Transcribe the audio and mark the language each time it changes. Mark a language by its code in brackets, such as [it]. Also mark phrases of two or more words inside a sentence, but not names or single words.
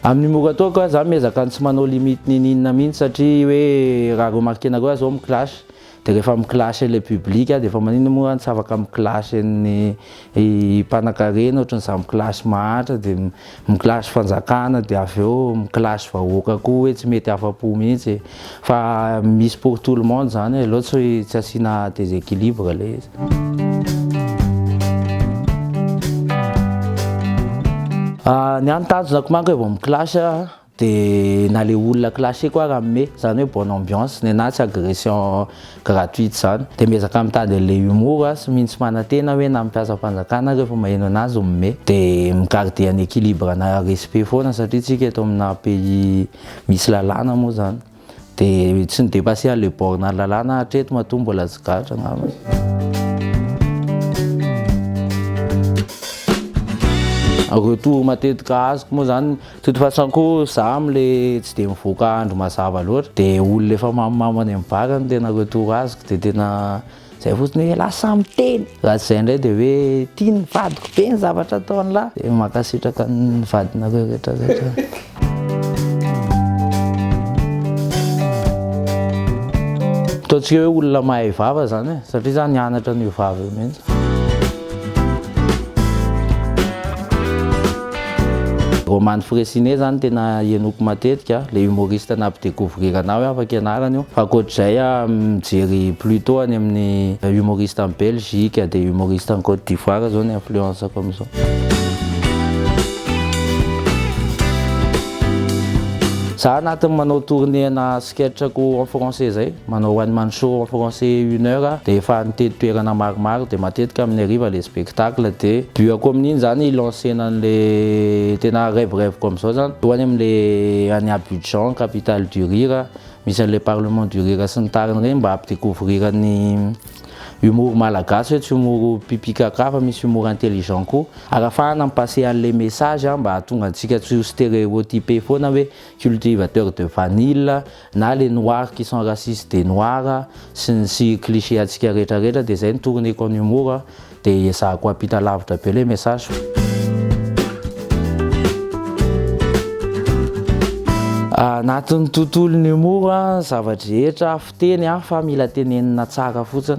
[mg] Amin'ny humour ataoko za miezaka tsy manao limite ninina mihitsy satria hoe raha remarqué nareo zao miclash dia rehefa miclash [fr] le public [mg] dia efa maninona moa tsy afaka miclash ny mpanan-karena ohatran'izany miclash mahantra dia miclash fanjakana dia avy eo miclash vahoaka koa hoe tsy mety afa-po mihitsy fa misy [fr] pour tout le monde [mg] zany loatra hoe tsy asiana déséquilibre le izy. Ny antanjonako manko vao miclash dia na le olona clashé koa raha mime zany hoe [fr] bonne ambiance [mg] ny anahy tsy [fr] agression gratuite [mg] zany dia miezaka mitady an'ilay humour sy mintsy manantena hoe na mampiasa fanjakana rehefa maheno anazy mime dia migarder ny équilibre na respect foana satria tsika eto amina pays misy lalàna moa zany dia tsy ny dépasser an'ilay borne lalàna hatreto matoa mbola tsy gatra angamba. Retour matetika azoko moa zany [fr] de toute façon [mg] koa za am'le tsy dia mivoaka andro mazava loatra dia olona efa mamimamy any amin'ny bara no tena retour azoko dia tena izay fotsiny hoe lasa miteny. Raha tsy izay indray dia hoe tia ny vadiko be ny zavatra ataony lahy dia makasitraka ny vadinareo rehetrarehetra. Ataontsika hoe olona mahay vava zany satria za nianatra an'io vava io mihitsy. Romane Fressinet zany tena henoko matetika le humoriste nampidécouvrir anao afaka ianarana io fa ankoatr'izay mijery plutôt any amin'ny [fr] humoriste en Belgique [mg] dia [fr] humoriste en Côte d'Ivoire [mg] zao ny influence-ako amin'izao. Za anatin'ny manao tournée na sketchako [fr] en français [mg] zay manao [en] one man show [fr] en français 1 heure [mg] dia efa nitety toerana maromaro dia matetika amin'ny hariva le spectacle dia buako amin'iny zany lancena an'le tena [fr] rêve comme [mg] zany toany amin'le any Abidjan [fr] capitale du rire [mg] misy an'le [fr] parlement du rire [mg] sy ny tariny regny mba ampidécouvrir ny humour malagasy hoe tsy humour pipi kaka fa misy [fr] humour intelligent [mg] koa arafahana mipasser an'le message mba hahatonga antsika tsy ho stéréotypé foana hoe [fr] cultivateur de vanille [mg] na [fr] les noirs qui sont racistes des noirs [mg] sy cliché atsika rehetrarehetra dia izay ny tournéko [fr] en humour [mg] dia ezahako hampita lavitra be le message. Anatin'ny tontolon'ny humour zavatra rehetra fiteny fa mila tenenina tsara fotsiny.